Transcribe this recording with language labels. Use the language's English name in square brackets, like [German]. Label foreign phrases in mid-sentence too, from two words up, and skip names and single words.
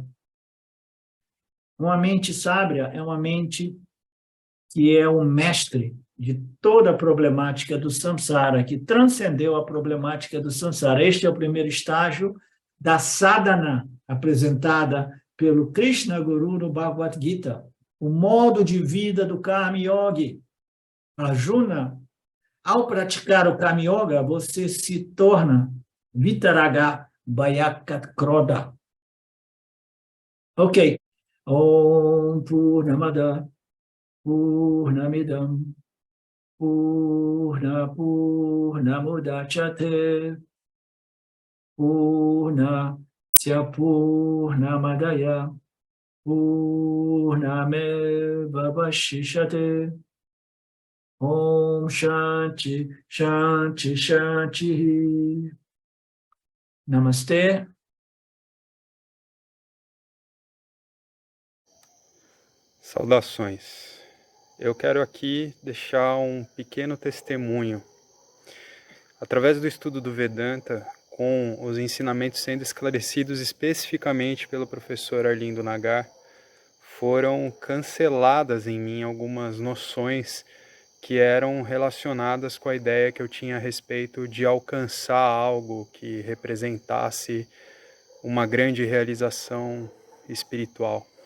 [Portuguese] Uma mente sábia é uma mente que é um mestre de toda a problemática do samsara, que transcendeu a problemática do samsara. Este é o primeiro estágio da sadhana apresentada pelo Krishna Guru no Bhagavad Gita, o modo de vida do Karma Yogi. Arjuna, ao praticar o Karma Yoga, você se torna [Sanskrit] वीतराग भयकत् क्रोध. [Portuguese] Ok. [Sanskrit] ॐ पूर्णमदः पूर्णमिदं पूर्णमुदच्यते पूर्णस्य पूर्णमादाय पूर्णमेव वशिष्यते. ॐ शान्तिः शान्तिः शान्तिः. [Portuguese] Namastê. Saudações. Eu quero aqui deixar um pequeno testemunho. Através do estudo do Vedanta, com os ensinamentos sendo esclarecidos especificamente pelo professor Arlindo Nagar, foram canceladas em mim algumas noções que eram relacionadas com a ideia que eu tinha a respeito de alcançar algo que representasse uma grande realização espiritual.